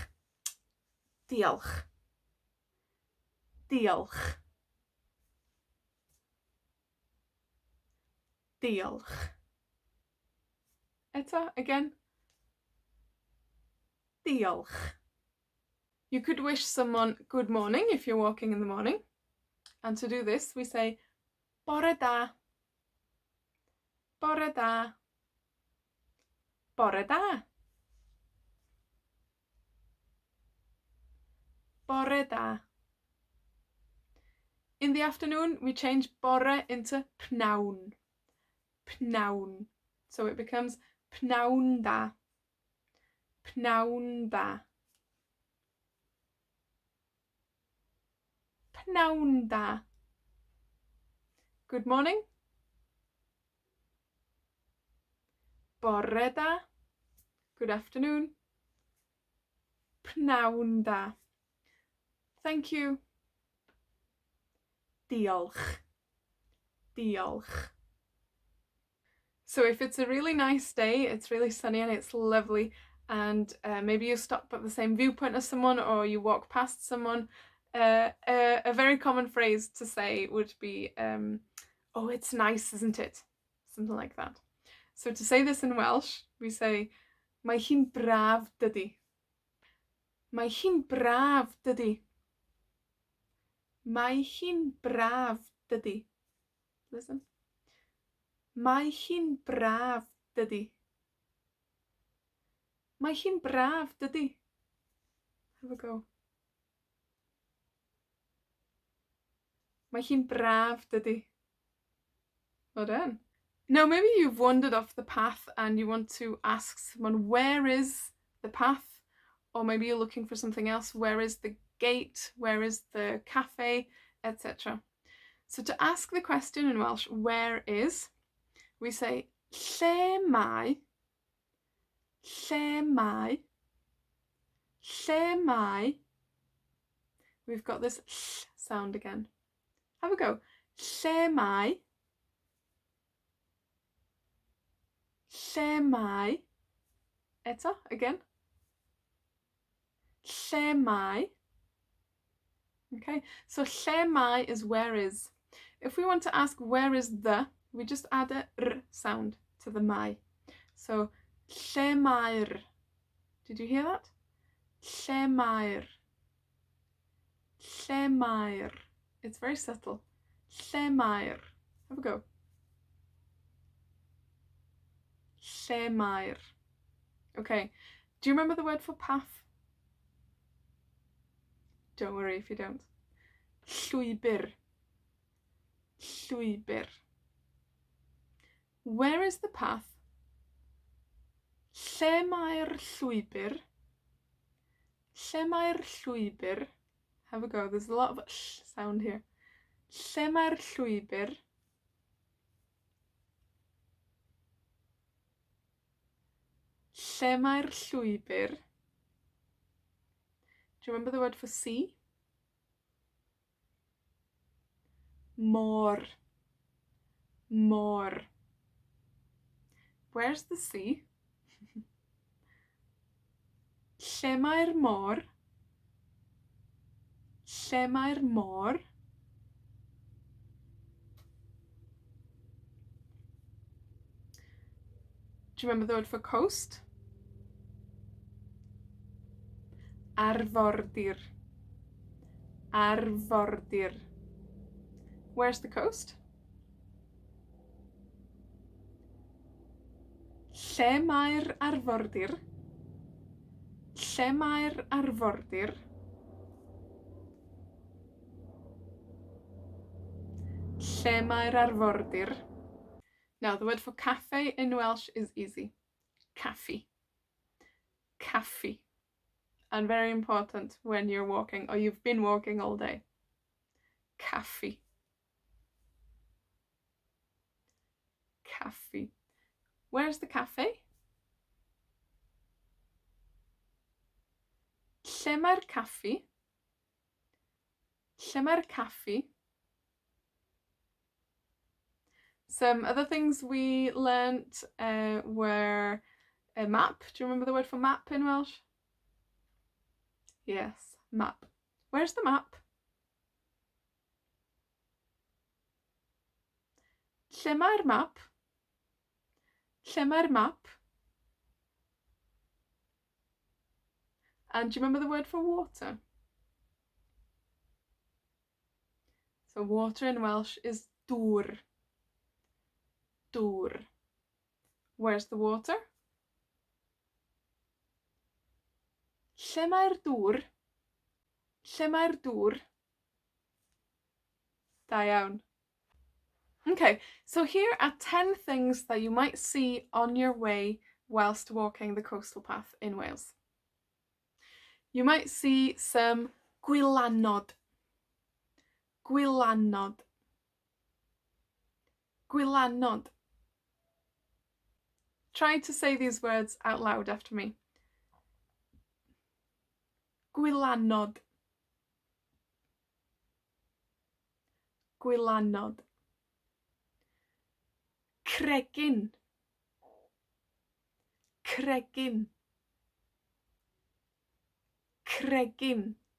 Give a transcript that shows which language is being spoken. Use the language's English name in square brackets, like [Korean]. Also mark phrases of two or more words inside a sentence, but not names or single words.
[Welsh] Diolch. Diolch. Diolch. Eto, [English] again. Diolch. You could wish someone good morning if you're walking in the morning. And to do this, we say [Welsh] bore da. Bore da. Bore da. Bore da. [English] In the afternoon, we change bore into pnawn. [Welsh] Pnawn. [English] So it becomes [Welsh] pnawn da. Pnawn da. Pnawn da. [English] Good morning. [Welsh] Bore da. [English] Good afternoon. [Welsh] Pnawn da. [English] Thank you. [Welsh] Diolch. Diolch. [English] So if it's a really nice day, it's really sunny and it's lovely, and maybe you stop at the same viewpoint as someone, or you walk past someone, a very common phrase to say would be, oh, it's nice, isn't it? Something like that. So to say this in Welsh, we say, [Welsh] mae hi'n braf, dydy. Mae hi'n braf, dydy. Mae hi'n braf, dydy. Listen. Mae hi'n braf, dydy. Mae hi'n braf, dydy. [English] Have a go. [Welsh] Mae hi'n braf, dydy. [English] Well done. Now, maybe you've wandered off the path and you want to ask someone, where is the path? Or maybe you're looking for something else. Where is the gate? Where is the cafe? Etc. So to ask the question in Welsh, where is, we say, [Welsh] lle mae? Lle mae? Lle mae? [English] We've got this sh sound again. Have a go. [Welsh] Lle mae? Lle mae? Eto, again. Lle mae? [English] Okay, so [Welsh] lle mae [English] is where is. If we want to ask where is the, we just add a r sound to the mae. [Welsh] So, lle mae'r? [English] Did you hear that? [Welsh] Lle mae'r? Lle mae'r? [English] It's very subtle. [Welsh] Lle mae'r? [English] Have a go. [Welsh] Lle mae'r? [English] Okay, do you remember the word for path? Don't worry if you don't. [Welsh] Llwybr. Llwybr. [English] Where is the path? [Welsh] Lle mae'r llwybr? Lle mae'r llwybr? [English] Have a go. There's a lot of sh sound here. [Welsh] Lle mae'r llwybr? Lle mae'r llwybr? [English] Do you remember the word for sea? [Welsh] môr, môr. [English] Where's the sea? [Welsh] Lle mae'r môr? Lle mae'r môr? [English] Do you remember the word for coast? [Welsh] Arfordir. Arfordir. [English] Where's the coast? [Welsh] Lle mae'r arfordir? Lle mae'r arfordir? Lle mae'r arfordir? [English] Now, the word for cafe in Welsh is easy. [Welsh] Caffi. Caffi. [English] And very important when you're walking or you've been walking all day. [Welsh] Caffi. Caffi. [English] Where's the cafe? [Welsh] Lle mae'r caffi? Lle mae'r caffi? [English] Some other things we learnt were a map. Do you remember the word for map in Welsh? Yes, map. Where's the map? [Welsh] Lle mae'r map? Lle mae'r map? [English] And do you remember the word for water? So water in Welsh is dŵr. [Welsh] Dŵr. [English] Where's the water? [Welsh] Lle mae'r dŵr? Lle mae'r dŵr? Da iawn. [English] Okay, so here are 10 things that you might see on your way whilst walking the coastal path in Wales. You might see some gwylanod. [Welsh] Gwylanod. Gwylanod. [English] Try to say these words out loud after me. [Welsh] Gwylanod. Gwylanod. Cregyn. Cregyn. Cregyn.